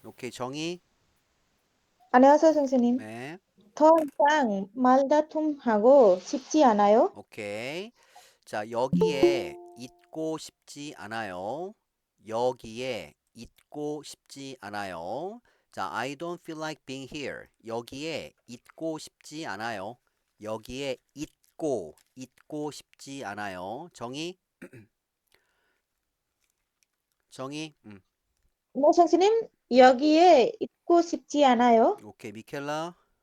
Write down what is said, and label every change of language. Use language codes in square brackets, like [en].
[ko] 오케이, 정희. 안녕하세요, 선생님. 네. 더 이상 말다툼하고 싶지 않아요. 오케이. 자, 여기에 있고 싶지 않아요. 여기에 있고 싶지 않아요. [en] 자, I don't feel like being here. [ko] 여기에 있고 싶지 않아요. 여기에 있고 싶지 않아요. 정희. 정희. 네, 선생님, 여기에 있고 싶지 않아요. 오케이, 미켈라.